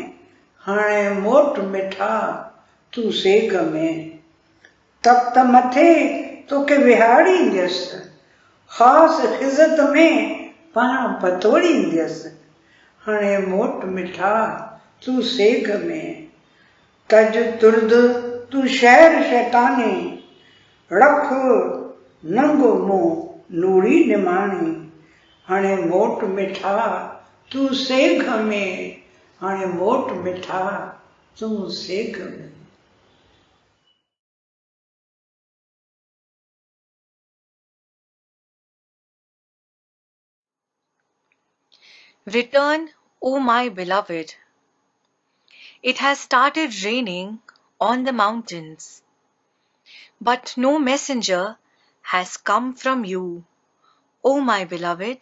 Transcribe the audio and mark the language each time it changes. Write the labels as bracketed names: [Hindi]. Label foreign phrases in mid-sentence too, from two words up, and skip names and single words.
[Sindhi] हाणे मोट मिठा तूं सेग में, तख़्त मथे तोखे विहारींदसि, ख़ासि ख़िज़त में पाण पतोड़ींदसि। हाणे मोट मिठा तूं सेग में, तज तुर्द तूं शहर शैतानी, रख नंगो मुंहुं नूरी निमाणी। हाणे मोट मिठा तूं सेग में, हाणे मोट मिठा तूं सेग में। [English] Return, O my beloved. It has started raining on the mountains, but no messenger has come from you, O my beloved.